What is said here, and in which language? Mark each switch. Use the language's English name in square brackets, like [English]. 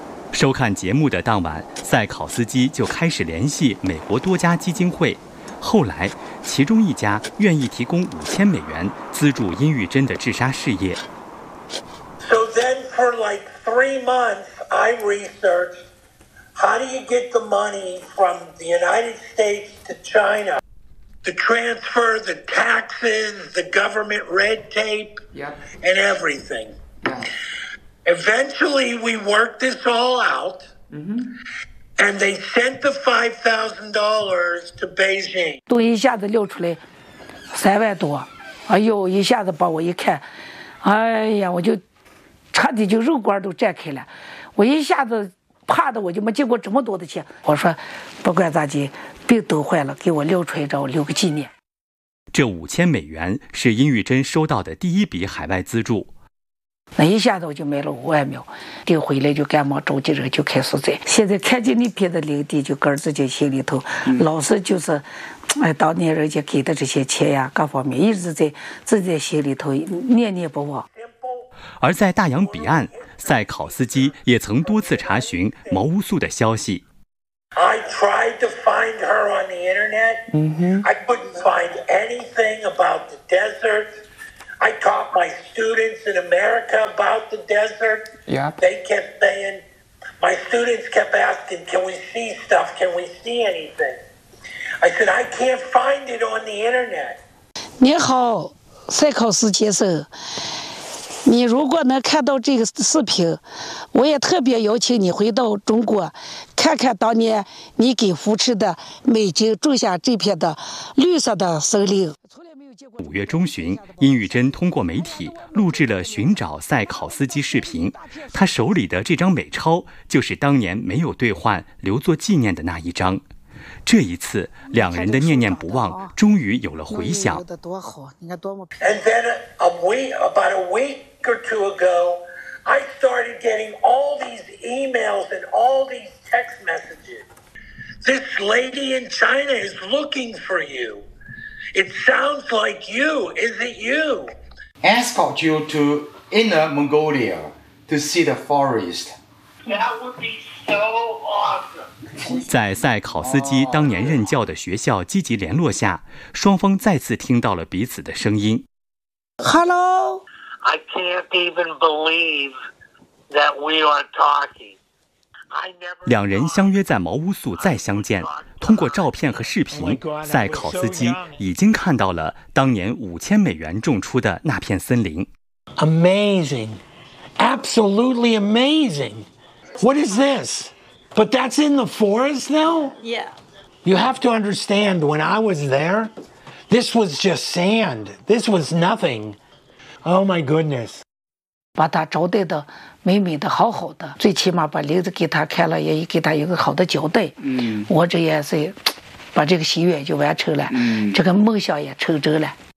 [Chinese] 收看节目的当晚，塞考斯基就开始联系美国多家基金会。后来，其中一家愿意提供5000美元资助殷玉珍的治沙事业。 [English] So then, for like 3 months, I researched how do you get the money from the United States to China? The transfer, the taxes, the government red tape, and everything. Eventually, we worked this all out, and they sent the $5,000 to Beijing. [Chinese] 都一下子溜出来30000多，哎呦，一下子把我一看，哎呀，我就差点就肉管都绽开了，我一下子怕的我就没见过这么多的钱。我说，不管咋地，病都坏了，给我溜出来找我留个纪念。这5000美元是殷玉珍收到的第一笔海外资助。那一下子我就买了50000，订回来就赶忙召集人就开始栽。现在看见那片的领地，就搁自己心里头，老是就是，当年人家给的这些钱呀，各方面一直在自己心里头念念不忘。而在大洋彼岸，塞考斯基也曾多次查询毛乌素的消息。 [English] I tried to find her on the internet. I couldn't find anything about the desert. I taught my students in America about the desert. They kept saying, my students kept asking, can we see stuff? Can we see anything? I said, I can't find it on the internet. [Chinese] 你好，塞考斯先生。你如果能看到这个视频，我也特别邀请你回到中国，看看当年你给扶持的美军种下这片的绿色的森林。 5月中旬，殷玉珍通过媒体录制了寻找塞考斯基视频，他手里的这张美钞就是当年没有兑换留作纪念的那一张。这一次两人的念念不忘终于有了回响。 [English] And then about a week or two ago, I started getting all these emails and all these text messages. This lady in China is looking for you. It sounds like you. Is it you? Escort you to Inner Mongolia to see the forest. [Chinese] 在塞考斯基当年任教的学校积极联络下，双方再次听到了彼此的声音。 [English] Hello, I can't even believe that we are talking. [Chinese] 两人相约在茅屋宿再相见。通过照片和视频，塞考斯基已经看到了当年5000美元种出的那片森林。 [English] Amazing, absolutely amazing. What is this? But that's in the forest now? Yeah. You have to understand, when I was there, this was just sand. This was nothing. Oh my goodness. [Chinese] 把它招待的美美的好好的，最起码把林子给他开了，也给他一个好的交代。嗯。我这也是把这个心愿就完成了，这个梦想也成真了。